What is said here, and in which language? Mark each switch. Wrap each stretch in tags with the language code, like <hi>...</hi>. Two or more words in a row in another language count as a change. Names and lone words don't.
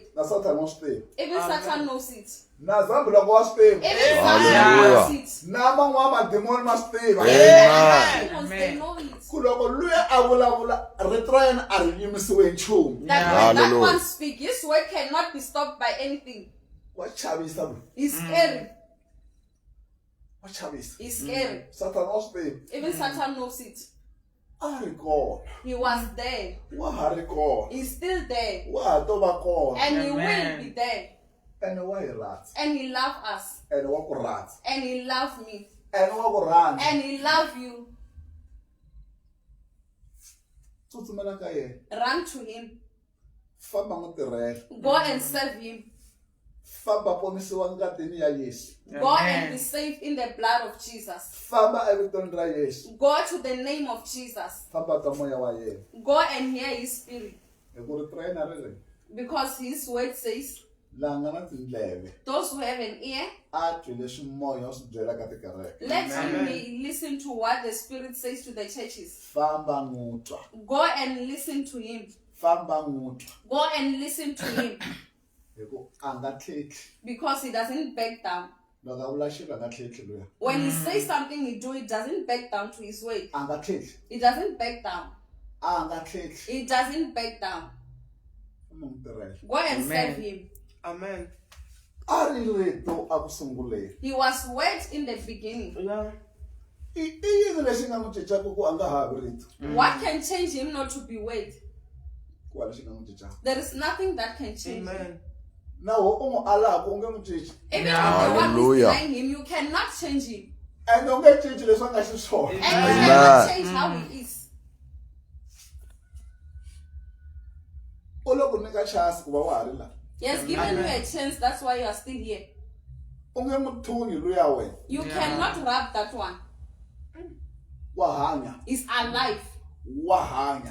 <ts>Na Satan wa swi tiva.</ts> <en>Even Satan knows it.</en> <ts>Na Zambi loko wa swi tiva.</ts> <en>Even Hallelujah. Satan knows it.</en> <ts>Na man'wana mademoni ma swi tiva. Amen.</ts> <en>Demons, they know it.</en> <ts>Ku loko luya a vulavula rito ra yena a ri yimisiwe hi nchumu.</ts> <en>That when that Hallelujah. one speaks, His word cannot be stopped by anything.</en> <ts>Wa chavisa loyi.</ts> <en>He's scary.</en> <ts>Wa chavisa.</ts> <en>He's scary.</en> <ts>Satan wa swi tiva.</ts> <en>Even Satan knows it.</en> <ts>A ri kona.</ts> <en>He was there.</en> <ts>Wa ha ri kona.</ts> <en>He's still there.</en> <ts>Wa ha to va kona.</ts> <en>And He will Amen. be there.</en> <ts>Ene wa hi rhandza.</ts> <en>And He loves us.</en> <ts>Ene wa ku rhandza.</ts> <en>And He loves me.</en> <ts>Ene wa ku rhandza.</ts> <en>And He loves you.</en> <ts>Tsutsumela ka yena.</ts> <en>Run to Him.</en> <ts>Famba n'wi tirhela.</ts> <en>Go and serve Him.</en> <ts>Famba ponisiwa ngatini ya Yesu.</ts> <en>Go and be saved in the blood of Jesus.</en> <ts>Famba evitweni ra Yesu.</ts> <en>Go to the name of Jesus.</en> <ts>Famba ka moya wa yena.</ts> <en>Go and hear His spirit.</en> <ts>Hi ku ri trainer ri ri.</ts> <en>Because His word says,</en> <ts>Laha nga na tindleve.</ts> <en>those who have an ear,</en> <ts>A twi leswi moya wa swi byelaka tikereke.</ts> <en>let him listen to what the Spirit says to the churches.</en> <ts>Famba n'wi twa.</ts> <en>Go and listen to Him.</en> <ts>Famba n'wi twa.</ts> <en>Go and listen to Him.</en> <ts>Hi ku a nga tlhetli.</ts> <en>Because He doesn't back down.</en> <ts>Loko a vula xilo a nga tlhetli luya.</ts> <en>When He says something, He do it, doesn't back down to His word.</en> <ts>A nga tlhetli.</ts> <en>He doesn't back down.</en> <ts>A nga tlhetli.</ts> <en>He doesn't back down.</en> <ts>Famba n'wi tirhela.</ts> <en>Go and Amen. serve Him. Amen.</en> <ts>A ri rito a ku sunguleni.</ts> <en>He was word in the beginning. Yeah.</en> <ts>i yini lexi nga n'wi cincaka ku a nga havi rito</ts> <en>What can change him not to be weighed?</en> <ts>ku lexi nga n'wi cincaka</ts> <en>There is nothing that can change him. Amen.</en> <ts>naho u n'wi alaka u nge n'wi cinci</ts> <en>Even if the one who's Hallelujah. denying him, you cannot change him.</en> <ts>ende u nge cinci leswi a nga xiswona</ts> <en>And you Amen. cannot change how he is.</en> <ts>u lo ku nyika chance ku va wa ha ri laha</ts> <en>He has given you a chance, that's why you are still here.</en> <ts>u nge n'wi thungi luya wena</ts> <en>You cannot rub that one.</en> <ts>wa hanya</ts> <en>He's alive.</en> <ts>wa hanya</ts>